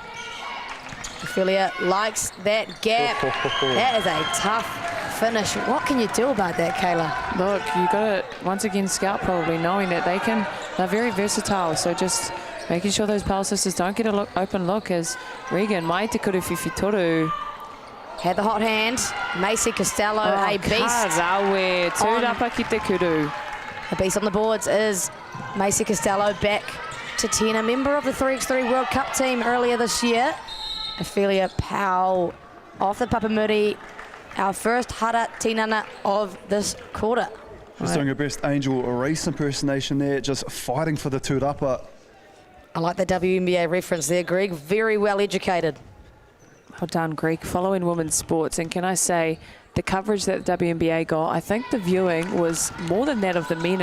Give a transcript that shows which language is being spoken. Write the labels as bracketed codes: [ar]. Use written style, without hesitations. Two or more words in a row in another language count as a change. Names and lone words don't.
[en] Ophelia likes that gap. That is a tough finish. What can you do about that, Kayla? Look, you got to once again scout, probably knowing that they're very versatile. So just making sure those Powell sisters don't get an open look, as Regan, [mi] mai te kuruwhiwhi toru. [en] Had the hot hand. Macy Costello, a beast. [mi] Karawe, tūrapa ki te kuru. [en] A beast on the boards is Macy Costello, back to 10, a member of the 3x3 World Cup team earlier this year. Ophelia Powell off the Papamuri, our first [mi] hara tinana [en] of this quarter. Just doing her best Angel Reese impersonation there, just fighting for the tūrapa. I like the WNBA reference there, Greg. Very well educated. Well done, Greg. Following women's sports, and can I say, the coverage that the WNBA got, I think the viewing was more than that of the men.